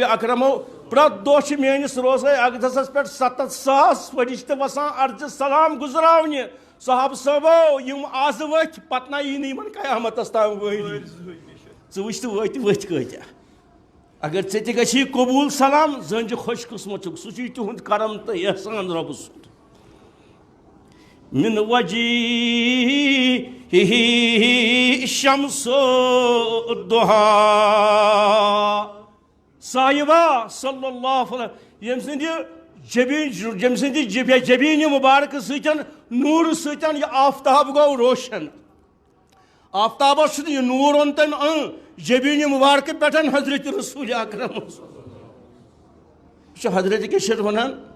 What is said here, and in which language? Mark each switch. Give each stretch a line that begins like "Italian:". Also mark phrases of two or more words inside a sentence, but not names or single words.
Kashmiri: اکرمو پرٛٮ۪تھ دۄہ چھِ میٲنِس روضے اقدسس پٮ۪ٹھ 7,000 فرشتہٕ وسان عرضِ سلام گُزراونہِ صحابہٕ صٲبو یِم آز ؤتھۍ پتہٕ نہ یی نہٕ یِمن قیامتس تام وٲری ژٕ وٕچھ تہٕ ؤتھۍ کۭتیاہ اگر ژےٚ تہِ گژھی قبوٗل سلام زٲنۍ زِ خۄش قٕسمت چھُکھ سُہ چھُے تِہُنٛد کرم تہٕ احسان رۄبہٕ سُنٛد
Arabic: من وجیہہ شمس الضحیٰ صاحبہ صلی اللہ علیہ
Kashmiri: ییٚمہِ سٕنٛدِ جبیٖنہِ مُبارکہٕ سۭتۍ نوٗرٕ سۭتۍ یہِ آفتاب گوٚو روشن آفتابس چھُنہٕ یہِ نوٗر اوٚن تٔمۍ جبیٖنہِ مُبارکہٕ پٮ۪ٹھ حضرت رسول اکرم یہِ چھُ حضرت کیٛاہ ونان